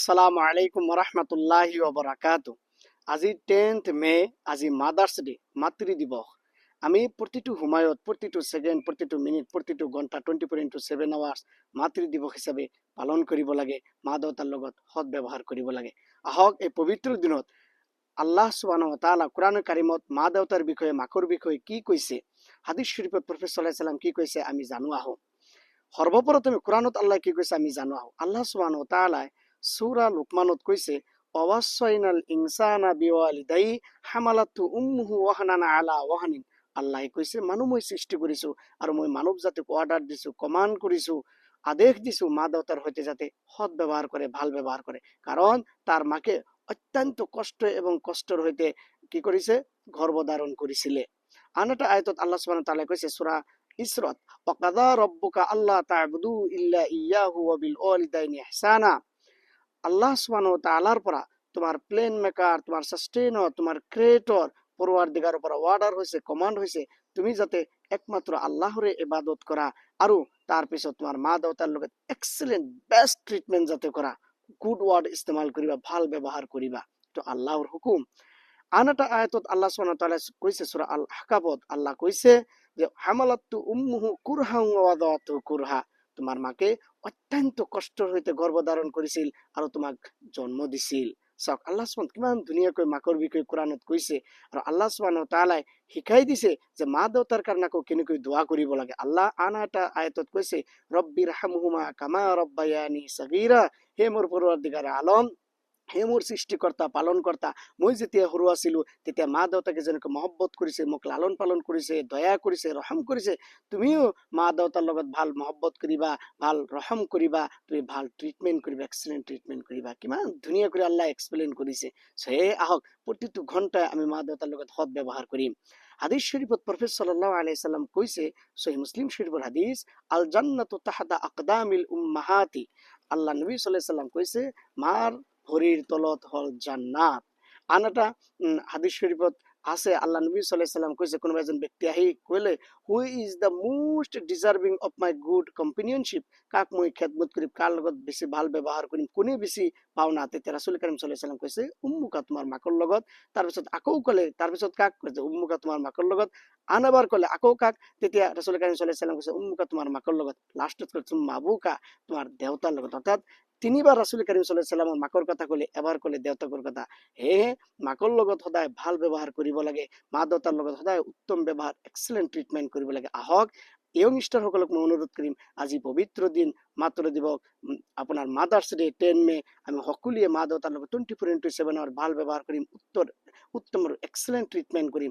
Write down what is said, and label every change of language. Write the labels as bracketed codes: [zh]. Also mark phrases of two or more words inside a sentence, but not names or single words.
[ar] السلام عليكم رحمة الله وبركاته. [as] আজি 10th মে, আজি [en] Mother's Day, [as] মাতৃ দিৱস। আমি প্ৰতিটো সময়ত, প্ৰতিটো ছেকেণ্ড, প্ৰতিটো মিনিট, প্ৰতিটো ঘণ্টা 24x7 আৱাৰ্ছ মাতৃ দিৱস হিচাপে পালন কৰিব লাগে। মা দেউতাৰ লগত সৎ ব্যৱহাৰ কৰিব লাগে। আহক এই পবিত্ৰ দিনত [ar] الله سبحانه وتعالى [as] কোৰআন কাৰিমত মা দেউতাৰ বিষয়ে, মাকৰ বিষয়ে কি কৈছে, হাদিছ শৰীফত প্ৰফেট [ar] صلى الله عليه وسلم [as] কি কৈছে আমি জানো আহোঁ। সৰ্বপ্ৰথমে কোৰআনত আল্লাহ কি কৈছে আমি জানো আহোঁ। [ar] الله سبحانه وتعالى [as] সূরা লুকমানত কৈছে, [ar] ووصينا الإنسان بوالديه حملته أمه وهنا على وهن. [as] আল্লাহে কৈছে, মানুহ মই সৃষ্টি কৰিছো আৰু মই মানৱ জাতিক অৰ্ডাৰ দিছো, কমাণ্ড কৰিছো, আদেশ দিছো মা দেউতাৰ সৈতে যাতে সৎ ব্যৱহাৰ কৰে, ভাল ব্যৱহাৰ কৰে। কাৰণ তাৰ মাকে অত্যন্ত কষ্ট এবং কষ্টৰ সৈতে কি কৰিছে, গৰ্ভধাৰণ কৰিছিলে। আন এটা আয়াতত [ar] الله سبحانه وتعالى [as] কৈছে সূরা ইসরাত, [ar] وقضى ربك ألا تعبدوا إلا إياه وبالوالدين إحسانا. الله سبحانه وتعالى [as] পৰা, তোমার [en] plan maker, [as] তোমার সাস্টেইনার, তোমার ক্রিয়েটর পরওয়ারদিগাৰৰ পৰা অৰ্ডাৰ হৈছে, কমাণ্ড হৈছে, তুমি যাতে একমাত্ৰ আল্লাহৰে ইবাদত কৰা আৰু তাৰপিছত তোমাৰ মা দেউতাৰ লগত [en] excellent best treatment [as] যাতে কৰা, [en] good word [as] ইস্তেমাল কৰিবা, ভাল ব্যৱহাৰ কৰিবা। তো আল্লাহৰ হুকুম। আন এটা আয়াতত [ar] الله سبحانه وتعالى [as] কৈছে সূরা আল আহকাবত, আল্লাহ কৈছে যে [ar] حملته أمه كرها و وضعته كرها. [as] তোমার মাকে অত্যন্ত কষ্টৰ সৈতে গৰ্ভধাৰণ কৰিছিল আৰু তোমাক জন্ম দিছিল। চাওক [ar] الله سبحانه [as] কিমান ধুনীয়াকৈ মাকৰ বিষয়ে কোৰআনত কৈছে, আৰু [ar] الله سبحانه تعالى [as] শিকাই দিছে যে মা দেউতাৰ কাৰণে আকৌ কেনেকৈ দোৱা কৰিব লাগে। আল্লাহ আন এটা আয়াতত কৈছে, [ar] رب ارحمهما كما ربياني صغيرا. [as] হে মোৰ পৰৱৰ্তীগাৰে আলম, হে মোৰ সৃষ্টিকৰ্তা, পালনকৰ্তা, মই যেতিয়া সৰু আছিলোঁ তেতিয়া মা দেউতাকে যেনেকৈ মহব্বত কৰিছে, মোক লালন পালন কৰিছে, দয়া কৰিছে, ৰহম কৰিছে, তুমিও মা দেউতাৰ লগত ভাল মহব্বত কৰিবা, ভাল ৰহম কৰিবা, তুমি ভাল ট্ৰিটমেণ্ট কৰিবা, [en] excellent treatment [as] কৰিবা। কিমান ধুনীয়া কৰি আল্লাহ এক্সপ্লেইন কৰিছে। সেয়ে আহক প্ৰতিটো ঘণ্টাই আমি মা দেউতাৰ লগত সৎ ব্যৱহাৰ কৰিম। হাদিছ শৰীফত প্ৰফেট [ar] صلى الله عليه وسلم [as] কৈছে, সহিহ মুসলিম শৰীফৰ হাদিছ, [ar] الجنة تحت أقدام الأمهات. [as] আল্লাহ নবী [ar] صلى الله عليه وسلم [as] কৈছে, মাৰ ভৰিৰ তলত হল জান্নাত। আন এটা হাদিছ শৰীফত আছে, আল্লাহ নবী [ar] صلى الله عليه وسلم [as] কৈছে, কোনোবা এজন ব্যক্তি আহি কলে, [en] who is the most deserving of my good companionship, [as] কাক মই খেদমত কৰিম, কাৰ লগত বেছি ভাল ব্যৱহাৰ কৰিম, কোনে বেছি পাওনা। তেতিয়া ৰাসূল কাৰীম [ar] صلى الله عليه وسلم [as] কৈছে, উম্মুকা, তোমাৰ মাকৰ লগত। তাৰপিছত আকৌ কলে, তাৰপিছত কাক কৈছে, উম্মুকা, তোমাৰ মাকৰ লগত। আন এবাৰ কলে, আকৌ কাক? তেতিয়া ৰাসূল কাৰীম [ar] صلى الله عليه وسلم [as] কৈছে, উম্মুকা, তোমাৰ মাকৰ লগত। লাষ্টত কৈছে মাবুকা, তোমাৰ দেউতাৰ লগত। অৰ্থাৎ তিনিবাৰ ৰাসূল কাৰীম [ar] صلى الله عليه وسلم [as] মাকৰ কথা কলে, এবাৰ কলে দেউতাকৰ কথা। সেয়েহে মাকৰ লগত সদায় ভাল ব্যৱহাৰ কৰিব লাগে, মা দেউতাৰ লগত সদায় উত্তম ব্যৱহাৰ, [en] excellent treatment [as] কৰিব লাগে। আহক [en] young stars [as] মই অনুৰোধ কৰিম, আজি পবিত্ৰ দিন মাতৃ দিৱস, আপোনাৰ [en] Mother's Day [as] 10 মে, আমি সকলোৱে মা দেউতাৰ লগত 24x7 আৱাৰ ভাল ব্যৱহাৰ কৰিম, উত্তম আৰু [en] excellent treatment [as] কৰিম।